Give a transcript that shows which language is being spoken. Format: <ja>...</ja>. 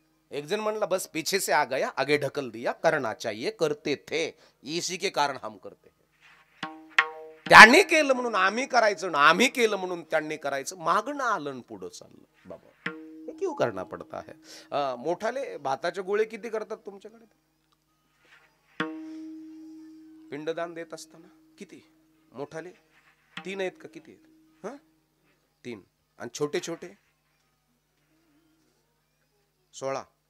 <mr>एक जण म्हणला</mr> <hi>बस पीछे से आ गया आगे ढकल दिया, करना चाहिए करते थे, इसी के कारण हम करते.</hi> <mr>त्यांनी केलं म्हणून आम्ही करायचं ना, आम्ही केलं म्हणून त्यांनी करायचं. मागणं आलं पुढं चाललं.</mr> <hi>बाबा हे क्यों करना पडता है?</hi> <mr>मोठाले भाताचे गोळे किती करतात तुमच्याकडे? पिंडदान देत असताना किती मोठाले? 3 आहेत का किती आहेत? 3. आणि छोटे छोटे 16.</mr>